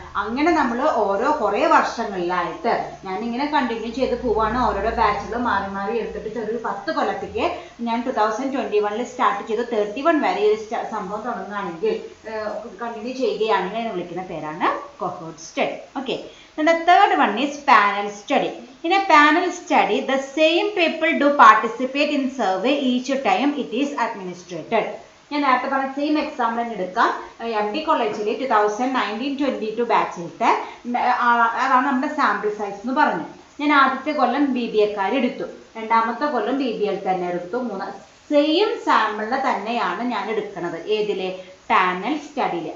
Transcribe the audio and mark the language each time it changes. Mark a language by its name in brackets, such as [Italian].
[Malayalam] അങ്ങനെ നമ്മൾ കുറേ വർഷങ്ങളിലായിട്ട് ഞാനിങ്ങനെ കണ്ടിന്യൂ ചെയ്ത് പോവാണ്. ഓരോരോ ബാച്ചിൽ മാറി മാറി എടുത്തിട്ട് ഒരു 10 കൊല്ലത്തേക്ക് ഞാൻ 2021 സ്റ്റാർട്ട് ചെയ്ത് 31 വരെ ഈ സംഭവം തുടങ്ങുകയാണെങ്കിൽ കണ്ടിന്യൂ ചെയ്യുകയാണെങ്കിൽ അതിനെ വിളിക്കുന്ന പേരാണ് കൊഹോർട്ട് study. [English] Okay, the third one is panel study. In a panel study, the same people do participate in survey each time it is administrated. [Malayalam] ഞാൻ നേരത്തെ പറഞ്ഞ സെയിം എക്സാമ്പിൾ തന്നെ എടുക്കാം. MD കോളേജിൽ 2019-22 ബാച്ചിലത്തെ അതാണ് നമ്മുടെ സാമ്പിൾ സൈസ് എന്ന് പറഞ്ഞു. ഞാൻ ആദ്യത്തെ കൊല്ലം BBA-ക്കാർ എടുത്തു, രണ്ടാമത്തെ കൊല്ലം BBA തന്നെ എടുത്തു, സെയിം സാമ്പിളിനെ തന്നെയാണ് ഞാൻ എടുക്കുന്നത്. ഏതിലെ, പാനൽ സ്റ്റഡിയിൽ.